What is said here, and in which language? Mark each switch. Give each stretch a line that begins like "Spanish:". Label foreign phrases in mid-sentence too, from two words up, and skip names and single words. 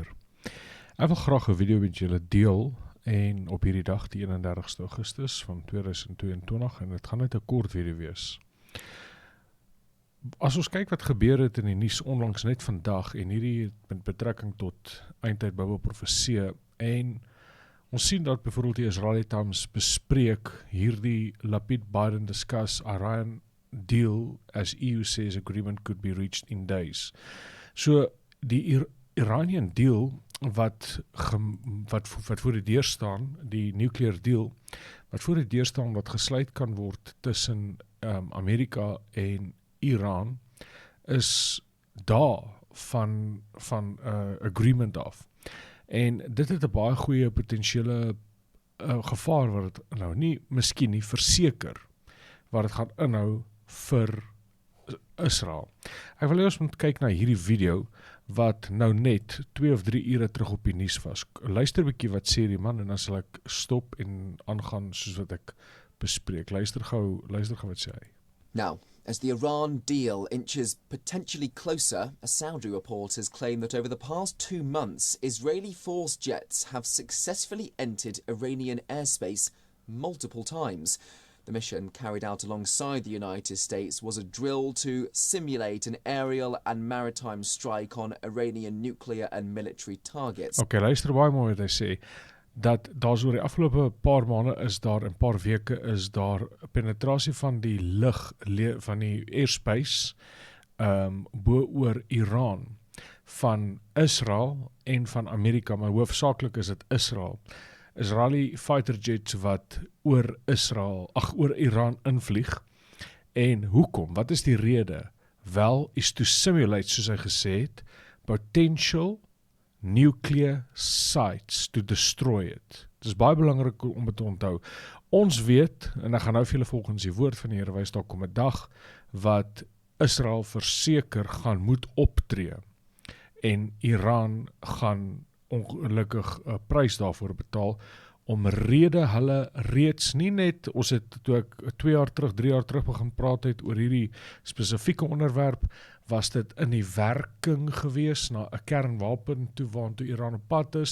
Afrikaans: Ek wil graag 'n video met julle deel en op hierdie dag, die 31ste Augustus van 2022 en dit gaan net 'n kort video wees. As ons kyk wat gebeur het in die nuus onlangs net vandag en hierdie met betrekking tot eindtyd Bybelprofesie en ons sien dat byvoorbeeld die Israeli Times bespreek hierdie
English: Lapid-Biden discuss Iran deal as EU says agreement could be reached in days.
Afrikaans: So die
English: Iranian deal
Afrikaans: wat voor die deur staan, die
English: nuclear deal
Afrikaans: wat voor die deur staan wat gesluit kan word tussen Amerika en Iran is daar van agreement af. En dit het 'n baie goeie potensiële gevaar wat dit nou miskien nie verseker wat dit gaan inhou vir Israel. Ek wil ons moet kyk na hierdie video wat nou net 2 of 3 ure terug op die nuus was. Luister 'n bietjie wat sê die man en dan sal ek stop en aangaan soos wat ek bespreek. Luister gou wat sê hy.
English: Now, as the Iran deal inches potentially closer, a Saudi report has claimed that over the past 2 months, Israeli force jets have successfully entered Iranian airspace multiple times. The mission, carried out alongside the United States, was a drill to simulate an aerial and maritime strike on Iranian nuclear and military targets.
Afrikaans: Okay, luister baie mooi wat hy sê. Dat daar oor die afgelope paar maande is daar en paar weke is daar penetrasie van die lug van die airspace bo oor Iran van Israel en van Amerika, maar hoofsaaklik is dit Israel.
English: Israeli fighter jets
Afrikaans: wat oor Iran invlieg. En hoekom? Wat is die rede? Wel, is
English: to simulate,
Afrikaans: soos hy gesê het,
English: potential nuclear sites to destroy it.
Afrikaans: Dit is baie belangrik om dit te onthou. Ons weet, en ek gaan nou vir julle volgens die woord van die Here wys, daar kom 'n dag wat Israel verseker gaan moet optree en Iran gaan ongelukkig 'n prys daarvoor betaal omrede hulle reeds nie net, ons het toe ek 2 jaar terug, 3 jaar terug begin praat het oor hierdie spesifieke onderwerp, was dit in die werking gewees na 'n kernwapen toe waartoe Iran op pad is.